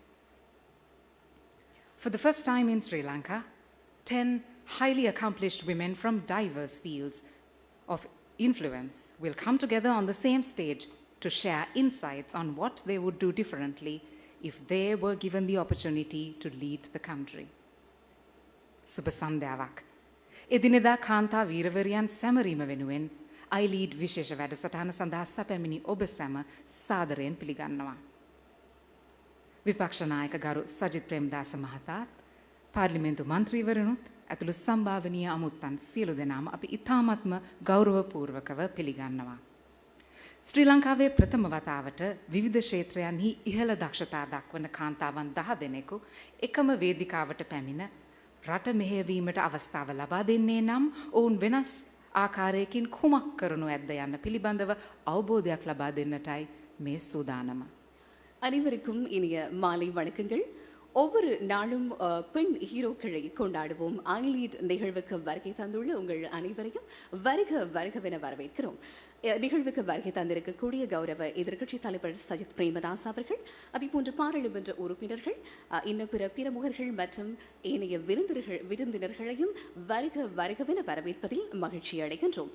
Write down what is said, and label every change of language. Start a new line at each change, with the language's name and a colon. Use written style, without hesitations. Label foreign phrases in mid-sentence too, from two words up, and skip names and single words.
English: For the first time in Sri Lanka, 10 highly accomplished women from diverse fields of influence will come together on the same stage to share insights on what they would do differently if they were given the opportunity to lead the country.
Sinhala: සුබ සන්ධ්‍යාවක්. එදිනෙදා කාන්තා වීරවරියන් සැමරීම වෙනුවෙන් iLead විශේෂ වැඩසටහන සඳහා සැපැමිණි ඔබ සැම සාදරයෙන් පිළිගන්නවා. විපක්ෂ නායක ගරු සජිත් ප්‍රේමදාස මහතාත් පාර්ලිමේන්තු මන්ත්‍රීවරුනුත් ඇතුළු සම්භාවනීය අමුත්තන් සියලු දෙනාම අපි ඉතාමත්ම ගෞරවපූර්වකව පිළිගන්නවා. ශ්‍රී ලංකාවේ ප්‍රථම වතාවට විවිධ ක්ෂේත්‍රයන්හි ඉහළ දක්ෂතා දක්වන කාන්තාවන් 10 දෙනෙකු එකම වේදිකාවට පැමිණ රට මෙහෙයවීමට අවස්ථාව ලබා දෙන්නේ නම් ඔවුන් වෙනස් ආකාරයකින් කුමක් කරනු ඇද්ද යන්න පිළිබඳව අවබෝධයක් ලබා දෙන්නටයි මේ සූදානම.
Tamil: அனைவருக்கும் இனிய மாலை வணக்கங்கள். ஒவ்வொரு நாளும் பெண் ஹீரோக்களை கொண்டாடுவோம். iLead நிகழ்வுக்கு வருகை தந்துள்ள உங்கள் அனைவரையும் வருகவென வரவேற்கிறோம். நிகழ்வுக்கு வருகை தந்திருக்கக்கூடிய கௌரவ எதிர்க்கட்சி தலைவர் சஜித் பிரேமதாஸ் அவர்கள், அதேபோன்று பாராளுமன்ற உறுப்பினர்கள், இன்னும் பிற பிரமுகர்கள் மற்றும் ஏனைய விருந்தினர்களையும் வருகவென வரவேற்பதில் மகிழ்ச்சி அடைகின்றோம்.